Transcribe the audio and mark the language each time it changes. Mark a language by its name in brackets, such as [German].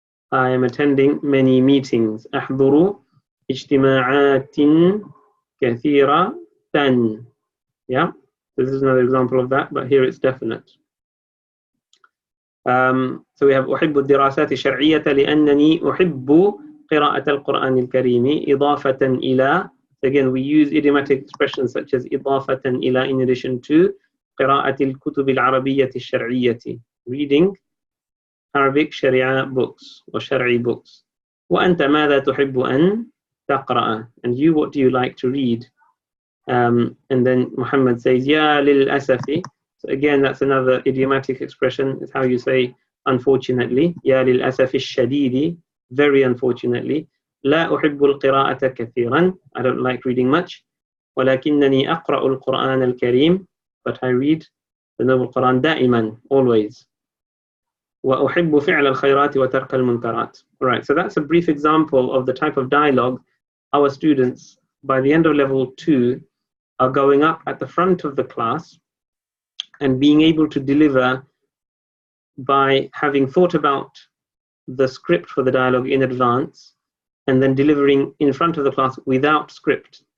[English] I am attending many meetings. [Arabic] أحضر اجتماعات كثيرة. [English] Yeah, this is another example of that, but here it's definite. [Arabic] So we have أحب الدراسات الشرعية لأنني أحب قراءة القرآن الكريم إضافة إلى. [English] So again, we use idiomatic expressions such as إضافة إلى in addition to قراءة الكتب العربية الشرعية, reading Arabic Sharia books or Shari books. [Arabic] وأنت ماذا تحب أن تقرأ? [English] And you, what do you like to read? And then Muhammad says, يا للأسف. So again, that's another idiomatic expression. It's how you say unfortunately. [Arabic] يا للأسف الشديد, very unfortunately. لا أحب القراءة كثيرا. [English] I don't like reading much. ولكنني أقرأ القرآن الكريم, but I read the Noble Quran دائما, always. [Arabic] وأحب فعل الخيرات وترك المنكرات. [English] Right, so that's a brief example of the type of dialogue our students, by the end of level 2, are going up at the front of the class and being able to deliver by having thought about the script for the dialogue in advance and then delivering in front of the class without script.